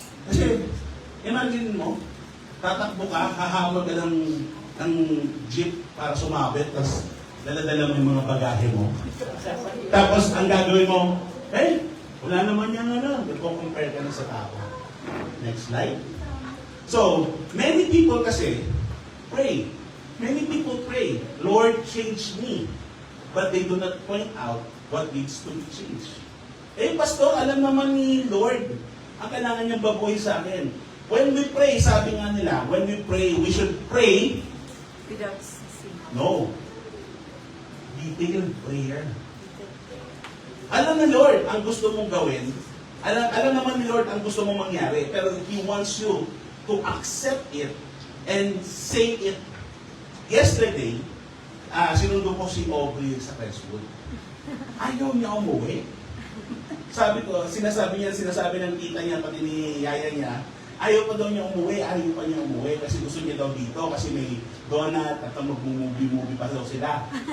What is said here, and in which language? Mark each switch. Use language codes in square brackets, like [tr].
[tl] Kasi, imagine mo, tatakbo ka, hahawag ka ng jeep para sumabit, tapos daladala mo yung mga bagahe mo. Tapos, ang gagawin mo, wala naman yan, nagko-compare ka na sa tao. [en] Next slide. So, many people kasi pray. Many people pray, Lord, change me. But they do not point out what needs to be changed. [tl] Pastor, alam naman ni Lord, ang kailangan niyang babuhay sa akin. [en] When we pray, [tl] sabi nga nila, [en] when we pray, we should pray. Without ceasing. No. Detailed prayer. [tl] Alam ni Lord ang gusto mong gawin. Alam naman ni Lord ang gusto mong mangyari. [en] Pero He wants you to accept it and say it. [tl] Yesterday, sinundo ko si Aubrey sa Crestwood. Ayaw niya umuwi. Sabi ko, sinasabi ng tita niya, pati ni yaya niya, ayaw pa daw niya umuwi, kasi gusto niya daw dito, kasi may donut, at mag-movie pa daw sila.